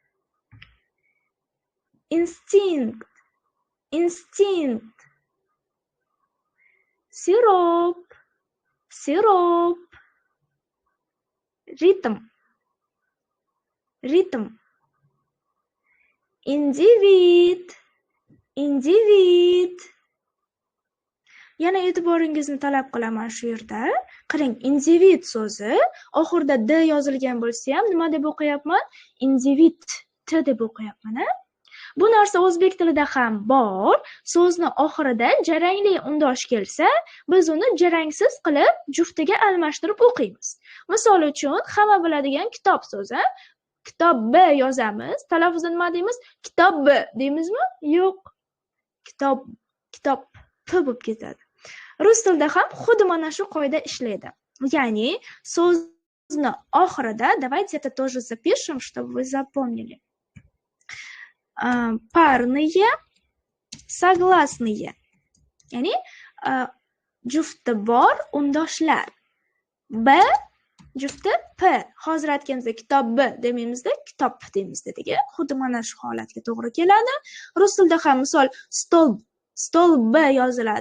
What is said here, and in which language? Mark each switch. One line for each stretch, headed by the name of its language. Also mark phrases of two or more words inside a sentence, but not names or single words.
Russian: Инстинкт. Инстинкт. Сироп. Сироп. Ритм. Ритм. Индивид. Индивид.
Uzbek: Yana e'tiboringizni talab qilaman shu yerda. Qarang, individ so'zi oxirida d yozilgan bo'lsa ham nima deb o'qiyapman? Individ t deb o'qiyapman. Bu narsa o'zbek tilida ham bor. So'zni oxirida jarangli undosh kelsa, biz uni jarangsiz qilib juftiga almashtirib o'qiymiz. Misol uchun, hamma biladigan kitob so'zi. Kitob b yozamiz. Talaffuzda nima deymiz? Kitob b deymizmi? Yo'q. Kitob p bo'lib ketadi. Rus tilida ham xuddi mana shu qoida ishlaydi. Ya'ni so'zni oxirida,
Russian: давайте это тоже запишем, чтобы вы запомнили. Парные, согласные.
Uzbek: Ya'ni jufti bor undoshlar. B jufti p. Hozir aytganimizda kitob b demaymizda, kitob deymizda degan. Xuddi mana shu holatga to'g'ri keladi. Rus tilida ham misol stol b yoziladi.